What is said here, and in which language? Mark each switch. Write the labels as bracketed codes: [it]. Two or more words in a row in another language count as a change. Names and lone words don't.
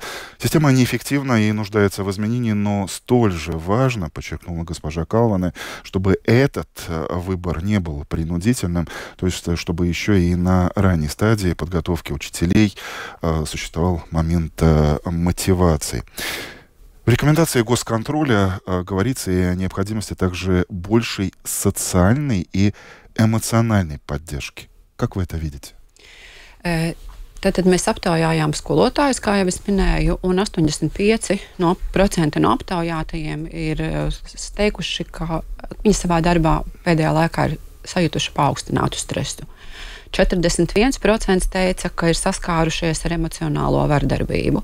[ru] Система неэффективна и нуждается в изменении, но столь же важно, подчеркнула госпожа Калване, чтобы этот выбор не был принудительным, то есть чтобы еще и на ранней стадии подготовки учителей существовал момент мотивации. В рекомендации госконтроля говорится и о необходимости также большей социальной и эмоциональной поддержки. Как вы это видите? [lv] Tad mēs aptaujājām skolotājus, kā jau es minēju, un 85% no aptaujātajiem ir teikuši, ka viņi savā darbā pēdējā laikā ir sajutuši paaugstinātu stresu. 41% teica, ka ir saskārušies ar emocionālo vardarbību.